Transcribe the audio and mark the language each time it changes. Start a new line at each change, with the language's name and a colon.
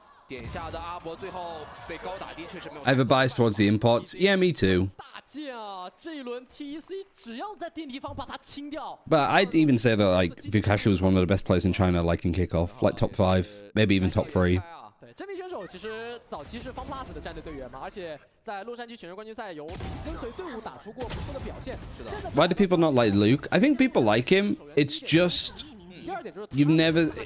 English: I have a bias towards the imports. Yeah, me too. But I'd even say that, like, Vukashu was one of the best players in China, like, in kickoff. Like, top 5, maybe even top 3.
Chinese: 这名选手其实早期是FunPlus的战队队员嘛，而且在洛杉矶选秀冠军赛有跟随队伍打出过不错的表现。
English: Why do people not like Luke? I think people like him. It's just you've never.